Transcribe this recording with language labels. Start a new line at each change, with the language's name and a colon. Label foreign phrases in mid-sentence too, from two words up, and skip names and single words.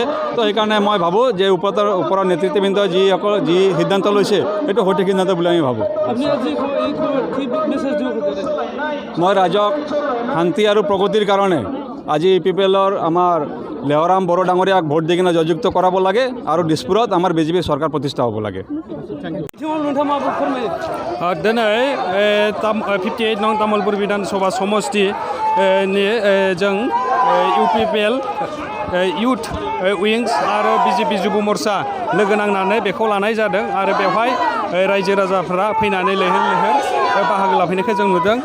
Assamese: তো সেইকাৰণে মই ভাবোঁ যে ওপৰৰ নেতৃত্ববৃন্দই যি সিদ্ধান্ত লৈছে সেইটো সঠিক সিদ্ধান্ত বুলি আমি ভাবোঁ। মই ৰাইজক শান্তি আৰু প্ৰগতিৰ কাৰণে আজি UPPLৰ আমাৰ লেহৰাম বড়ো ডাঙৰীয়াক ভোট দি কিনে জয়যুক্ত কৰাব লাগে আৰু দিছপুৰত আমাৰ BJP চৰকাৰ প্ৰতিষ্ঠা হ'ব লাগে।
Bodo: दिनै 58 नं तामुलपुर विधानसभा समष्टि जों UPPL
English: youth wings
Bodo: आरो BJP जुब मोर्चा लोगो नांनानै बेखौ लानाय जादों आरो बेवहाय रायजो राजाफ्रा फैनानै लैहोर लैहोर बाहागो लाफैनायखौ जों नुदों।